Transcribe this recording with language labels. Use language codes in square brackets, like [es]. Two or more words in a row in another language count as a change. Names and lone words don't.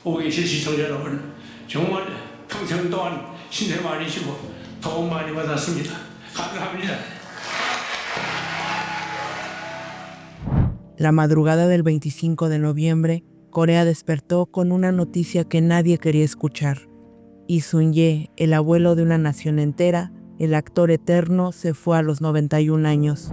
[ko] 보고 계신 시청자 여러분, 정말 평생 동안 신세 많이 지고 도움 많이 받았습니다. 감사합니다. [es] La madrugada del 25 de noviembre, Corea despertó con una noticia que nadie quería escuchar. Lee Sun-jae, el abuelo de una nación entera, el actor eterno, se fue a los 91 años.